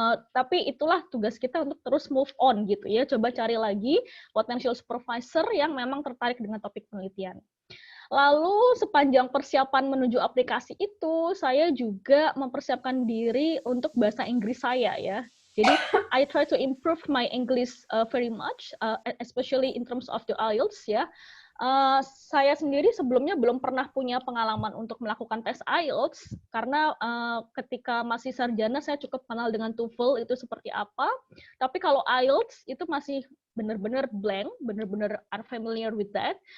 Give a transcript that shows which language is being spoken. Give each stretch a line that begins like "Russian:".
Indonesian: Tapi itulah tugas kita untuk terus move on gitu ya. Coba cari lagi potential supervisor yang memang tertarik dengan topik penelitian. Lalu sepanjang persiapan menuju aplikasi itu, saya juga mempersiapkan diri untuk bahasa Inggris saya ya.
English: Jadi I try to improve my English very much, especially in terms of the IELTS ya.
Indonesian: Saya sendiri sebelumnya belum pernah punya pengalaman untuk melakukan tes IELTS karena ketika masih sarjana saya cukup kenal dengan TOEFL itu seperti apa. Tapi kalau IELTS itu masih benar-benar blank, benar-benar
English: unfamiliar with that.